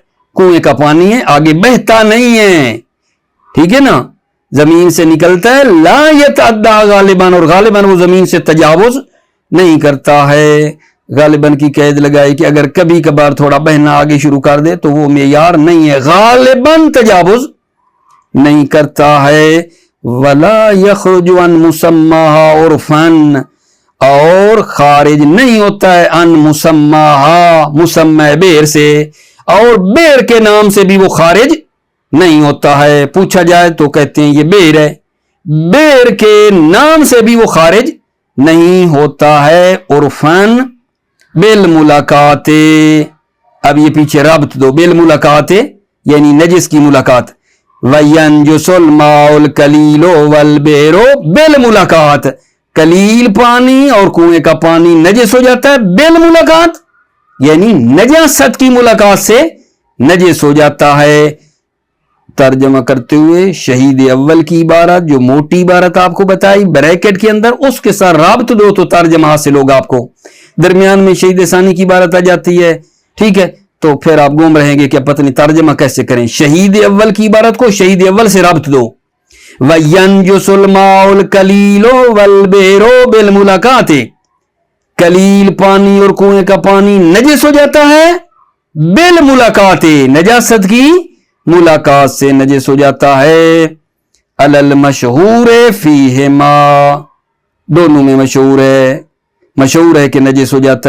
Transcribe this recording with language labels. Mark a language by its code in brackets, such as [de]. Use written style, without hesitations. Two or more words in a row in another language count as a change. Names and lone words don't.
[hi] कुएं का पानी है, आगे बहता नहीं है, ठीक है ना, जमीन से निकलता है। [ar] لا يتعدى غالبا, [hi] और गालिबन वो जमीन से तजावुज नहीं करता है। गालिबन की कैद लगाई कि अगर कभी कभार थोड़ा बहना आगे शुरू कर दे तो वो मेयार नहीं है, गालिबन तजावुज नहीं करता है। [ar] ولا يخرج عن مسماها عرفا, [hi] और खारिज नहीं होता है [ar] عن مسماها, [hi] मुसम्मा बेर से, और बेर के नाम से भी वो खारिज नहीं होता है। पूछा जाए तो कहते हैं ये बेर है, बेर के नाम से भी वो खारिज नहीं होता है। [ar] عرفا بالملاقاة, [hi] अब ये पीछे रब्त दो, [ar] بالملاقاة [hi] यानी नजिस की मुलाकात। [ar] وينجس الماء القليل والبئر بالملاقاة, [hi] कलील पानी और कुएं का पानी नजिस हो जाता है [ar] بالملاقاة, [hi] यानी नजासत की मुलाकात से नजिस हो जाता है। तर्जमा करते हुए शहीद अव्वल की इबारत, जो मोटी इबारत आपको बताई ब्रैकेट के अंदर, उसके साथ राब्त दो तो तर्जमा हासिल होगा आपको। दरमियान में शहीद सानी की इबारत आ जाती है, ठीक है, तो फिर आप गुम रहेंगे कि पत्नी तर्जमा कैसे करें। शहीद अव्वल की इबारत को शहीद अव्वल से राब्त दो। [ar] وينجس الماء القليل والبئر بالملاقاة, [hi] कलील पानी और कुएं का पानी नजिस हो जाता है [ar] بالملاقاة, [hi] नजासत की मुलाकात से नजिस हो जाता है। [ar] على المشهور فيهما, [hi] दोनों में मशहूर है कि नजिस हो जाता है।